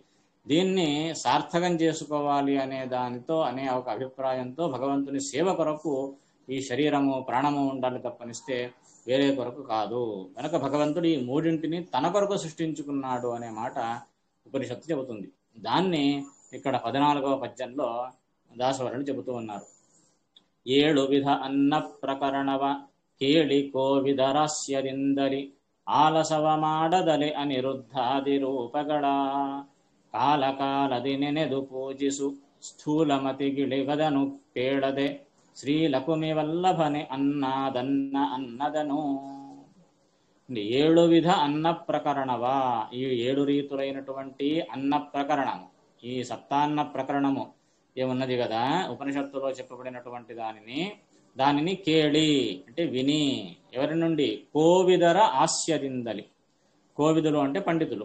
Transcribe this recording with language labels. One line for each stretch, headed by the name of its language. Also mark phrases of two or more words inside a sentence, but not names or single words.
Telugu: దీన్ని సార్థకం చేసుకోవాలి అనే దానితో, అనే ఒక అభిప్రాయంతో భగవంతుని సేవ కొరకు ఈ శరీరము, ప్రాణము ఉండాలి, తప్పనిస్తే వేరే కొరకు కాదు. కనుక భగవంతుడు ఈ 3ంటిని తన కొరకు సృష్టించుకున్నాడు అనే మాట ఉపనిషత్తు చెబుతుంది. దాన్ని ఇక్కడ 14వ పద్యంలో దాసవరులు చెబుతూ ఉన్నారు.
Kannada: 7 ವಿಧ ಅನ್ನ ಪ್ರಕರಣವ ಕೇಳಿ ಕೋವಿದರಾಸ್ಯದಿಂದಲಿ ಆಲಸವ ಮಾಡದಲೆ ಅನಿರುದ್ಧಾದಿ ರೂಪಗಳ ಕಾಲ ಕಾಲದಿ ನೆನೆದು ಪೂಜಿಸು ಸ್ಥೂಲಮತಿಗಿಳಿಗದನು ಪೇಳದೆ ಶ್ರೀ ಲಕುಮಿ ವಲ್ಲಭನೆ ಅನ್ನದನ್ನ ಅನ್ನದನು.
Telugu: 7
Kannada: ವಿಧ ಅನ್ನ ಪ್ರಕರಣವಾ,
Telugu: ఈ 7 రీతులైనటువంటి అన్న ప్రకరణము, ఈ సప్తాన్న ప్రకరణము ఏమున్నది కదా ఉపనిషత్తులో చెప్పబడినటువంటి దానిని కేళి అంటే విని, ఎవరి నుండి?
Kannada: ಕೋವಿದರ ಆಸ್ಯದಿಂದಲಿ.
Telugu: కోవిదులు అంటే పండితులు.